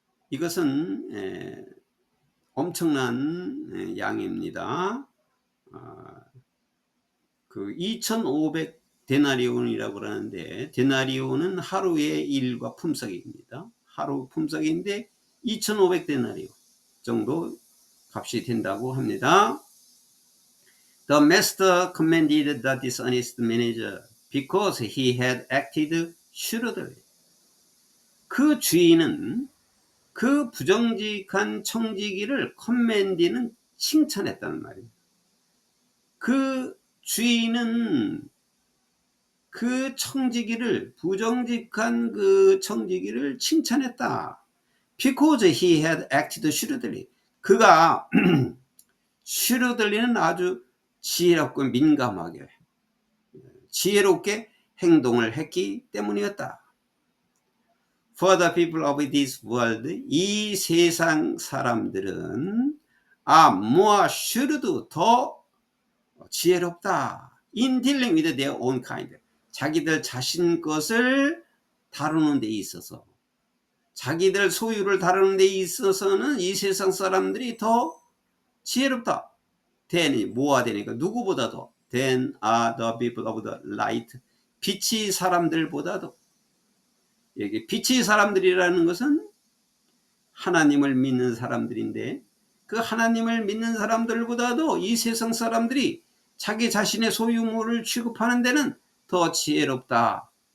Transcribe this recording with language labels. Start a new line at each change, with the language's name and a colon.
Korean: 이것은 엄청난 양입니다. 그 2500 데나리온이라고 그러는데, 데나리온은 하루의 일과 품삯입니다. 하루 품삯인데 2500 데나리온 정도 값이 된다고 합니다.
English: The master commended the dishonest manager because he had acted shrewdly.
Korean: 그 주인은 그 부정직한 청지기를 commend는 칭찬했다는 말입니다. 그 주인은 그 청지기를, 부정직한 그 청지기를 칭찬했다.
English: Because he had acted shrewdly.
Korean: 그가 shrewdly는 아주 지혜롭고 민감하게, 지혜롭게 행동을 했기 때문이었다.
English: For the people of this world,
Korean: 이 세상 사람들은
English: are more shrewd,
Korean: 더 지혜롭다.
English: In dealing with their own kind.
Korean: 자기들 자신 것을 다루는 데 있어서, 자기들 소유를 다루는 데 있어서는 이 세상 사람들이 더 지혜롭다. than이 뭐가 되니까 누구보다도
English: than are the people of the light.
Korean: 빛의 사람들보다도. 여기 빛의 사람들이라는 것은 하나님을 믿는 사람들인데, 그 하나님을 믿는 사람들보다도 이 세상 사람들이 자기 자신의 소유물을 취급하는 데는 더 지혜롭다.